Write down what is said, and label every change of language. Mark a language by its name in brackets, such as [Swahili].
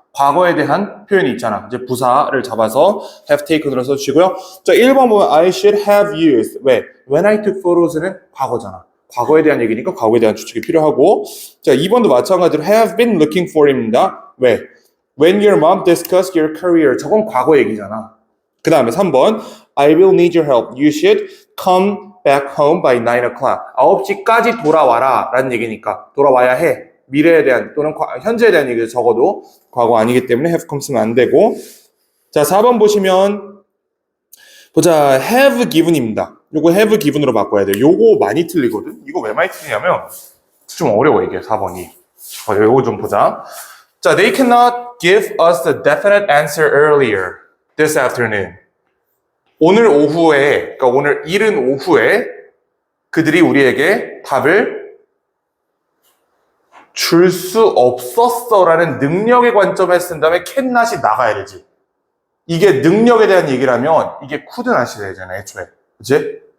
[Korean] 과거에 대한 표현이 있잖아. 이제 부사를 잡아서 have taken으로 써주시고요. 자, 1번 보면 [English] I should have used. [Korean] 왜? [English] When I took photos는 [Korean] 과거잖아. 과거에 대한 얘기니까 과거에 대한 추측이 필요하고. 자, 2번도 마찬가지로 [English] have been looking for [Korean] 입니다. 왜? [English] When your mom discussed your career. [Korean] 저건 과거 얘기잖아. 그 다음에 3번 [English] I will need your help. You should come back home by 9 o'clock. [Korean] 9시까지 돌아와라 라는 얘기니까 돌아와야 해. 미래에 대한 또는 현재에 대한 얘기를 적어도 과거 아니기 때문에 have come 쓰면 안 되고. 자, 4번 보시면 보자. have given입니다. 요거 have given으로 바꿔야 돼요. 요거 많이 틀리거든. 이거 왜 많이 틀리냐면 좀 어려워 이게 4번이. 요거 좀 보자. [English] 자, they cannot give us the definite answer earlier this afternoon. [Korean] 오늘 오후에, 그러니까 오늘 이른 오후에 그들이 우리에게 답을 줄 수 없었어라는 능력의 관점에서 쓴다면 cannot이 나가야 되지. 이게 능력에 대한 얘기라면 이게 could not이 되잖아, 애초에. 그치?